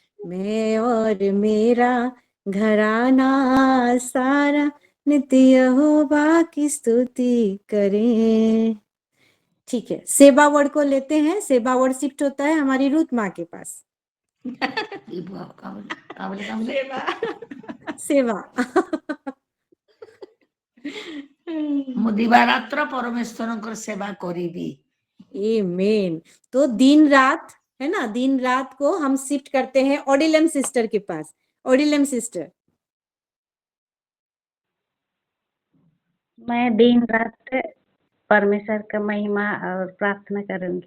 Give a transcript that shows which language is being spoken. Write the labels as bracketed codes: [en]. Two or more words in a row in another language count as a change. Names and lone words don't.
[hi] मैं और मेरा घराना सारा नित्य यहोवा की स्तुति करें। ठीक है, सेवा वर्ड को लेते हैं। सेवा वर्ड शिफ्ट होता है हमारी रूथ माँ के पास। सेवा [or] ମୁଁ ଦିବାରାତ୍ର ପରମେଶ୍ୱରଙ୍କର ସେବା କରିବି। [hi] आमीन। तो दिन रात, है ना, दिन रात को हम शिफ्ट करते हैं ओडिलम सिस्टर के पास। ओडिलम सिस्टर। मैं दिन रात परमेश्वर का महिमा और प्रार्थना करूंगी।